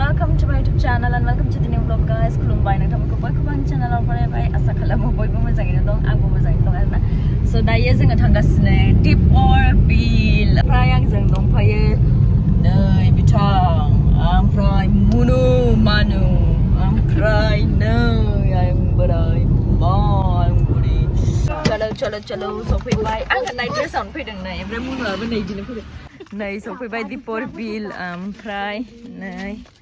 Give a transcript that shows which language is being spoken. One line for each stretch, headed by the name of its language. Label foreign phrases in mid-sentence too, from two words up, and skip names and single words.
English: welcome to my YouTube channel and welcome to the new vlog guys.
Bodo: खुलुमबाय नोंथांमोनखौ बयखौबो आंनि चेनेलाव फरायबाय आसा खालामो बयबो मोजाङैनो दं आंबो मोजाङैनो दं आरोना so दायो जोङो थांगासिनो Deepor beel ओमफ्राय आंजों दंफायो नै बिथां ओमफ्राय मुनु मानु ओमफ्राय नै आं बोराय आं बुरि चलो सफैबाय आङो नाइट ड्रेसावनो फैदों नै ओमफ्राय मुनुआबो नै बिदिनो फैदों नै सफैबाय Deepor beel ओमफ्राय नै